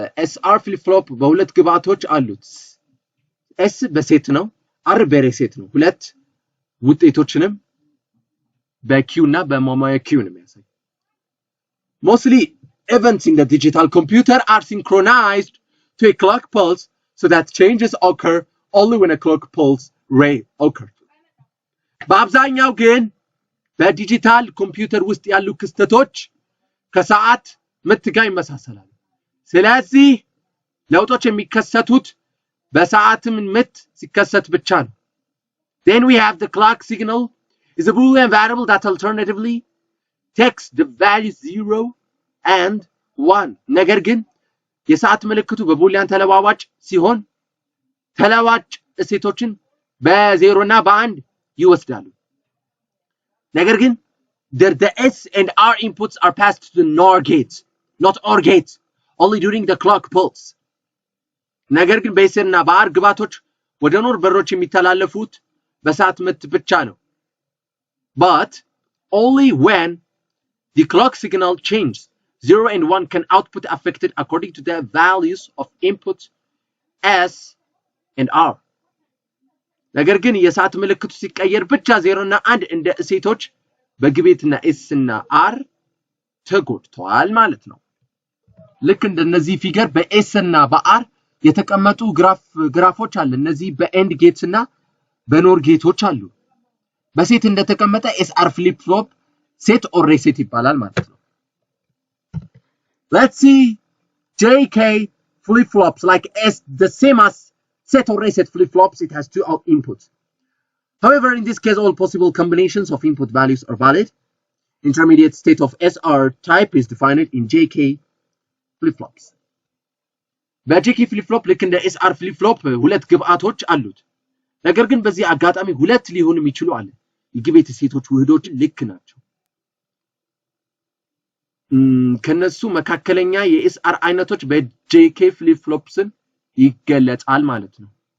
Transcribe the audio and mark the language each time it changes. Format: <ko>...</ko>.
<am>SR flip-flop በሁለት ግብአቶች አሉት። S በሴት ነው፣ R በሬሴት ነው። ሁለት ውጤቶችንም በQ እና በማሟያ Q ነው የሚያሳይ።</am> <en>Mostly events in the digital computer are synchronized to a clock pulse so that changes occur only when a clock pulse ray occurs.</en> <am>በአብዛኛው ግን በዲጂታል ኮምፒውተር ውስጥ ያሉ ክስተቶች ከሰዓት ምት ጋር ይመሳሰላሉ። ስለዚህ ለውጦች የሚከሰቱት በሰዓት ምት ሲከሰት ብቻ ነው።</am> <en>Then we have the clock signal is a Boolean variable that alternatively takes the value 0 and 1.</en> <am>ነገር ግን የሰዓት ምልክቱ በቡሊያን ተለዋዋጭ ሲሆን ተለዋጭ እሴቶችን በ0 እና በ1 ይወስዳሉ። ነገር ግን</am> <en>the S and R inputs are passed to the NOR gate, not OR gate, only during the clock pulse.</en> <am>ነገር ግን በS እና በR ግባቶች ወደ ኖር በሮች የሚተላለፉት በሰዓት ምት ብቻ ነው።</am> <en>But only when the clock signal changes 0 and 1 can output affected according to the values of input S and R.</en> <am>ነገር ግን የሰዓት ምልክቱ ሲቀየር ብቻ 0 እና 1 እንደ እሴቶች በግቤትና S እና R ተጎድተዋል ማለት ነው። ልክ እንደነዚህ ፊገር በS እና በR የተቀመጡ ግራፎች አሉ። እነዚህ በኤንድ ጌትስ እና በኖር ጌቶች አሉ። በሴት እንደተቀመጠ SR flip flop set or reset ይባላል ማለት ነው።</am> <en>Let's see JK flip flops like S the same as set or reset flip flops. It has two inputs. However, in this case, all possible combinations of input values are valid. Intermediate state of SR type is defined in JK flip flops.</en> <am>በJK flip flop ልክ እንደ SR flip flop ሁለት ግብአቶች አሉት። ነገር ግን በዚህ አጋጣሚ ሁለት ሊሆኑ የሚችሉ አለ። የግቤት ሴቶች ውህዶች ልክ ናቸው። ከነሱ መካከለኛ የኤስአር አይነቶች በጄኬ ፍሊፕ ፍሎፕስን ይገለጻል ማለት ነው።</am>